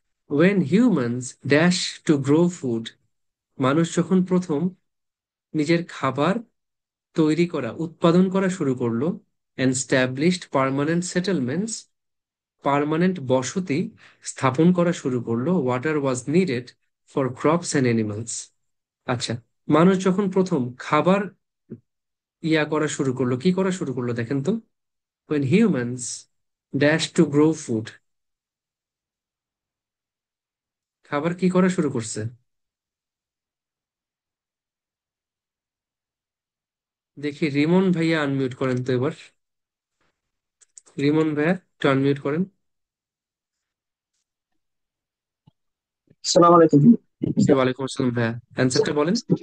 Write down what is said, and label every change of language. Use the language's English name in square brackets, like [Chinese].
[English] when humans dash to grow food, [Bangla] মানুষ যখন প্রথম নিজের খাবার তৈরি করা, উৎপাদন করা শুরু করলো, [English] established permanent settlements, [Bangla] পার্মানেন্ট বসতি স্থাপন করা শুরু করলো, [English] Water was needed for crops and animals. [Bangla] আচ্ছা, মানুষ যখন প্রথম খাবার ইয়া করা শুরু করলো, কি করা শুরু করলো দেখেন তো। [English] when humans dash to grow food, [Bangla] খাবার কি করা শুরু করছে? দেখি রিমন ভাইয়া আনমিউট করেন তো এবার। রিমন ভাইয়া একটু আনমিউট করেন। আসসালামু আলাইকুম। জি ওয়ালাইকুম আসসালাম ভাইয়া, অ্যান্সারটা বলেন।